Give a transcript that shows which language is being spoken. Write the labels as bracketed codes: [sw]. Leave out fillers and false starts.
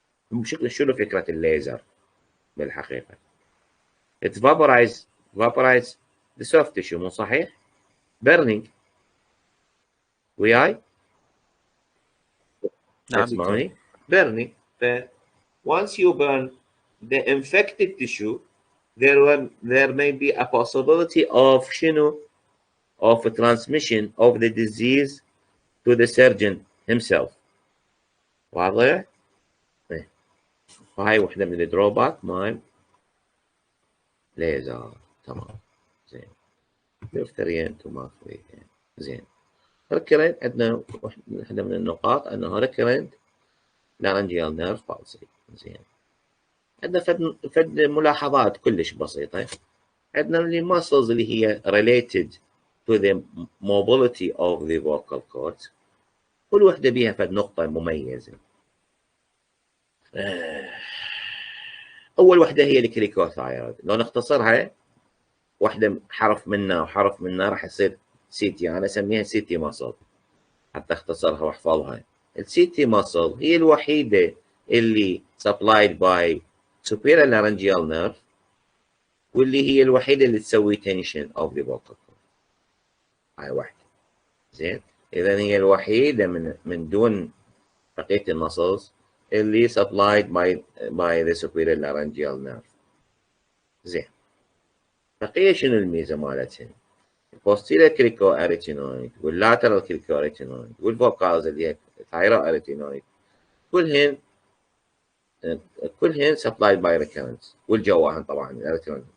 [ar] بشكل شنو فكرة الليزر بالحقيقة؟ [en] it vaporize the soft tissue [ar] مو صحيح؟ burning وياي؟ نعم [en] burning. once you burn the infected tissue there may be a possibility of [ar] شنو [en] of a transmission of the disease to the surgeon himself. [ar] واضح؟ هاي وحدة من الدروباك مال ليزر. تمام. زين. دفترين توماثوي. زين. ريكرنت عندنا وحدة من النقاط انه ريكرنت لارنجيال نيرف بالسي. زين. عندنا فد ملاحظات كلش بسيطة. عندنا المسلز اللي هي [en] related to the mobility of the vocal cords. [ar] كل وحدة بيها فد نقطة مميزة. أول وحدة هي الكليكوثايرويد. لو نختصرها وحدة حرف منها وحرف منها راح يصير سيتي. أنا أسميها سيتي ماسل حتى أختصرها وأحفظها. السيتي ماسل هي الوحيدة اللي [en] supplied by superior laryngeal nerve [ar] واللي هي الوحيدة اللي تسوي [en] tension of the vocal cord. [ar] هاي واحدة. زين. إذا هي الوحيدة من دون بقية المسلز اللي [en] supplied by the superior laryngeal nerve. [ar] زين. بقية شنو الميزة مالتهن؟ البوستيريور كريكو اريتينويد واللاترال كريكو اريتينويد والفوكالز اللي هي ثايرو اريتينويد كلهن سبلايد باي ريكيرنس والجواهن طبعا الاريتينويد.